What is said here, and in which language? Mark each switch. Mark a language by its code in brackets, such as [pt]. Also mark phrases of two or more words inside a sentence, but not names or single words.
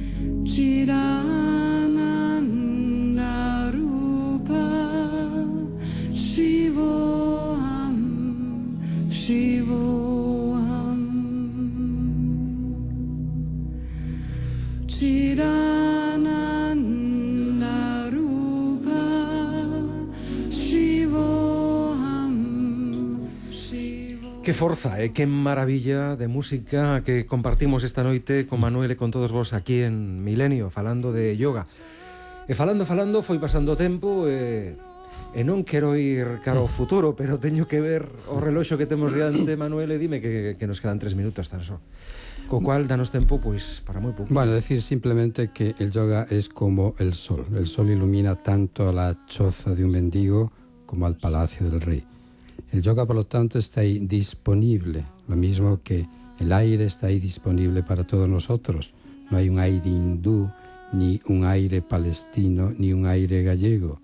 [sa] Chidananda Rupa Shivoham Chidananda Rupa Shivoham Shivoham. [gl] Que forza, que maravilla de música que compartimos esta noite con Manuel e con todos vos aquí en Milenio, falando de yoga. E falando, foi pasando o tempo e non quero ir cara ao futuro, pero teño que ver o reloxo que temos diante, Manuel, e dime que nos quedan 3 minutos tan só. Co cual, danos tempo, pois, para moi pouco. [es] Bueno, decir simplemente que el yoga es como el sol. El sol ilumina tanto a la choza de un mendigo como al palacio del rey. El yoga, por lo tanto, está ahí disponible, lo mismo que el aire está ahí disponible para todos nosotros. No hay un aire hindú, ni un aire palestino, ni un aire gallego.